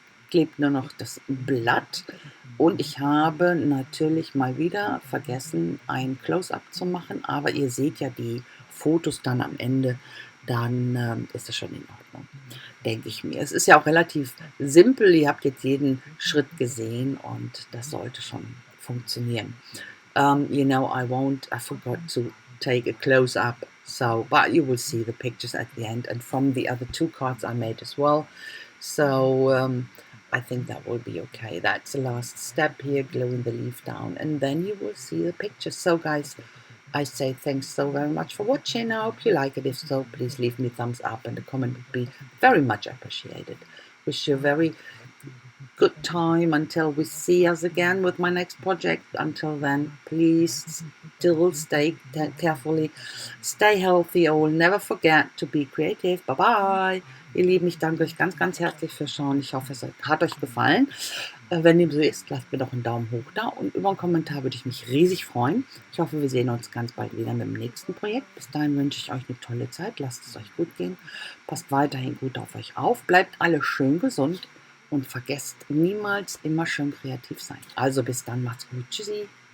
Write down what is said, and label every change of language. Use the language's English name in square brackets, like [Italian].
[German] Klebt nur noch das Blatt. Und ich habe natürlich mal wieder vergessen, ein Close-up zu machen. Aber ihr seht ja die Fotos dann am Ende. Dann ist das schon in Ordnung, denke ich mir. Es ist ja auch relativ simpel. Ihr habt jetzt jeden Schritt gesehen und das sollte schon funktionieren. [English] I forgot to take a close-up, but you will see the pictures at the end, and from the other 2 cards I made as well. So I think that will be okay. That's the last step here, gluing the leaf down, and then you will see the pictures. So guys, I say thanks so very much for watching. I hope you like it. If so, please leave me a thumbs up, and a comment would be very much appreciated. Wish you a very good time until we see us again with my next project. Until then, please still stay carefully, stay healthy, or never forget to be creative. Bye bye. [German] Ihr Lieben, ich danke euch ganz, ganz herzlich fürs Schauen. Ich hoffe, es hat euch gefallen. Wenn dem so ist, lasst mir doch einen Daumen hoch da, und über einen Kommentar würde ich mich riesig freuen. Ich hoffe, wir sehen uns ganz bald wieder mit dem nächsten Projekt. Bis dahin wünsche ich euch eine tolle Zeit. Lasst es euch gut gehen. Passt weiterhin gut auf euch auf. Bleibt alle schön gesund. Und vergesst niemals, immer schön kreativ sein. Also bis dann, macht's gut. Tschüssi.